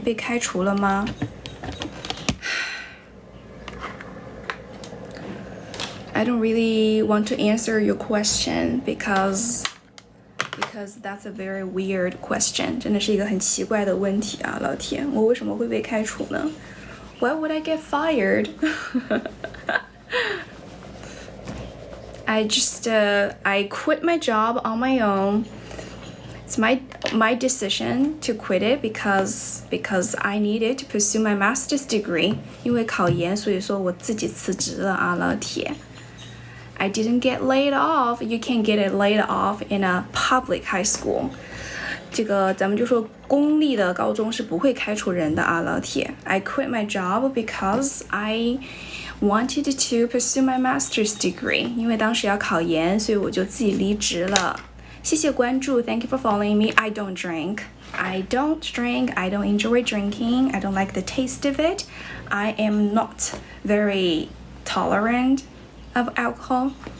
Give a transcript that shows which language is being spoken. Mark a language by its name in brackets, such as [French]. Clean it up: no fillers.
[Chinese] 被开除了吗？ [English] I don't really want to answer your question because that's a very weird question。 [Chinese] 真的是一个很奇怪的问题啊，老铁，我为什么会被开除呢 ？ [English] Why would I get fired? I quit my job on my own. It's my decision to quit it because I needed to pursue my master's degree. [Chinese] 因为考研，所以说我自己辞职了啊，老铁。 [English] I didn't get laid off. You can't get it laid off in a public high school. [Chinese] 这个咱们就说公立的高中是不会开除人的啊，老铁。 [English] I quit my job because I wanted to pursue my master's degree. [Chinese] 因为当时要考研，所以我就自己离职了。谢谢关注 [English] ，Thank you for following me. I don't drink. I don't enjoy drinking. I don't like the taste of it. I am not very tolerant of alcohol.